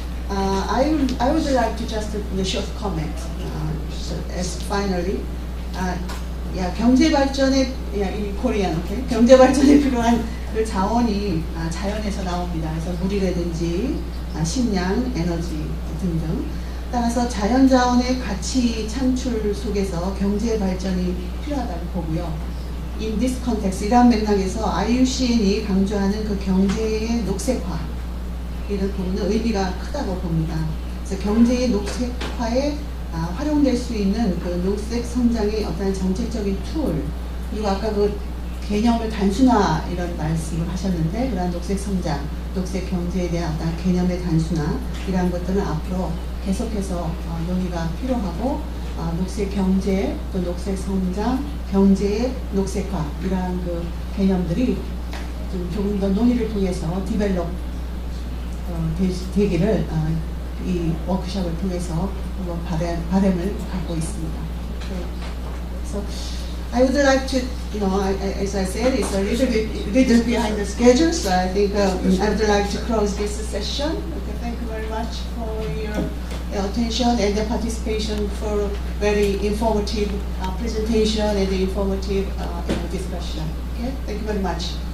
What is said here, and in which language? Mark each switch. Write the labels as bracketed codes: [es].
[en] I would like to just a short comment. So as finally, [ko] 경제 발전에 이 코리안, [en] okay? [ko] 경제 발전에 필요한 그 자원이 자연에서 나옵니다. 그래서 물이라든지 식량, 에너지 등등. 따라서 자연자원의 가치 창출 속에서 경제 발전이 필요하다고 보고요. [en] In this context, [ko] 이러한 맥락에서 IUCN이 강조하는 그 경제의 녹색화 이런 부분은 의미가 크다고 봅니다. 그래서 경제의 녹색화에 활용될 수 있는 그 녹색 성장의 어떤 정책적인 툴, 그리고 아까 그 개념을 단순화 이런 말씀을 하셨는데 그런 녹색 성장, 녹색 경제에 대한 어떤 개념의 단순화 이러한 것들은 앞으로 계속해서 논의가 필요하고 녹색 경제, 또 녹색 성장, 경제의 녹색화 이러한 그 개념들이 좀 조금 더 논의를 통해서 디벨롭 되기를 이 워크숍을 통해서 바람을 갖고 있습니다. [en] So I would like to, as I said, it's a little behind the schedule, so I think I would like to close this session. Okay, thank you very much for your attention and the participation for very informative presentation and informative discussion. Okay, thank you very much.